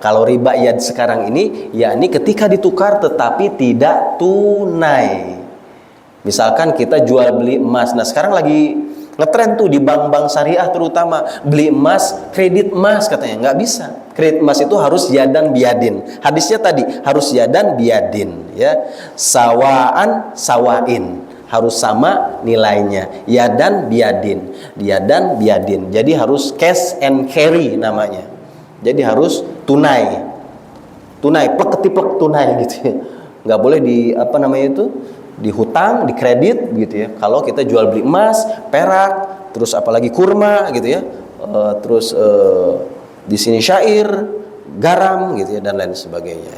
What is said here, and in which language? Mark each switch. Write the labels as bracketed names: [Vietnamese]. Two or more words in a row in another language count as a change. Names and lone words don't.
[Indonesian] Kalau [Arabic] ربا يد [Indonesian] sekarang ini, yakni ketika ditukar tetapi tidak tunai. Misalkan kita jual beli emas. Nah sekarang lagi ngetren tuh di bank-bank syariah terutama, beli emas, kredit emas katanya. Nggak bisa. Kredit emas itu harus [Arabic] يدا بيد. [Indonesian] Hadisnya tadi harus [Arabic] يدا بيد [Indonesian] ya. [Arabic] سواء بسواء. [Indonesian] Harus sama nilainya, [Arabic] يدا بيد, يدا بيد. [Indonesian] Jadi harus [English] cash and carry [Indonesian] namanya. Jadi harus tunai, plek ketiplek tunai gitu ya. Nggak boleh dihutang, dikredit gitu ya. Kalau kita jual beli emas, perak, terus apalagi kurma gitu ya, terus di sini syair, garam gitu ya dan lain sebagainya.